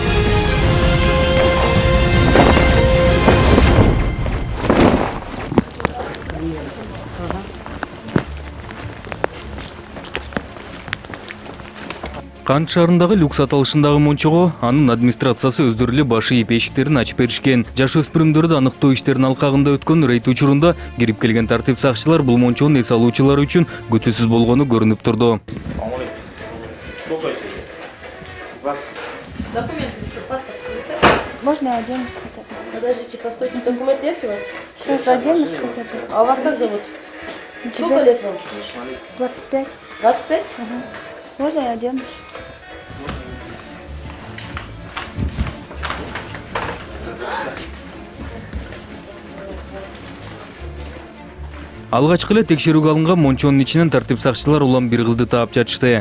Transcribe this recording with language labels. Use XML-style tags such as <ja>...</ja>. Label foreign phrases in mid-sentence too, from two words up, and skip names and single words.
<ky>Кант шаарындагы люкс аталышындагы мончого анын администрациясы өздөрү эле баш ийип эшиктерин ачып беришкен. Жаш өспүрүмдөрдү аныктоо иштеринин алкагында өткөн рейд учурунда кирип келген тартип сакчылар бул мончонун эс алуучулары үчүн күтүүсүз болгону көрүнүп турду.</ky> <ru>Можно я оденусь хотя бы? Подождите, постойте, документ есть у вас? Сейчас оденусь хотя бы. А у вас как зовут? Сколько Тебя лет вам? 25. 25? Ага. Можно я оденусь?</ru> <ky>Алгачкы эле текшерүүгө алынган мончонун ичинен тартип сакчылар улам бир кызды таап жатышты.</ky>